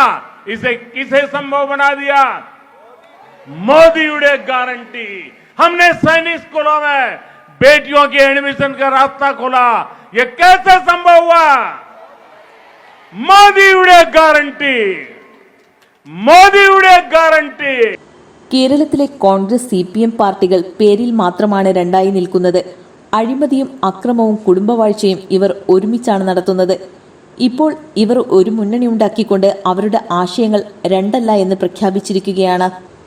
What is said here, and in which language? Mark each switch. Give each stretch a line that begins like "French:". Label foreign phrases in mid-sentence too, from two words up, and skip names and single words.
Hindi: इसे किसे संभव बना दिया?
Malayalam: മോദിയുടെ ഗ്യാരന്റി.
Hindi: हमने सैनिक स्कूलों में बेटियों के एडमिशन का रास्ता खोला. ये कैसे संभव हुआ?
Malayalam: മോദിയുടെ ഗ്യാരന്റി. മോദിയുടെ ഗ്യാരന്റി. കേരളത്തിലെ കോൺഗ്രസ് CPM പാർട്ടികൾ പേരിൽ മാത്രമാണ് രണ്ടായി നിൽക്കുന്നത്. അഴിമതിയും അക്രമവും കുടുംബവാഴ്ചയും ഇവർ ഒരുമിച്ചാണ് നടത്തുന്നത്. ഇപ്പോൾ ഇവർ ഒരു മുന്നണി ഉണ്ടാക്കിക്കൊണ്ട് അവരുടെ ആശയങ്ങൾ രണ്ടല്ല എന്ന് പ്രഖ്യാപിച്ചിരിക്കുകയാണ്.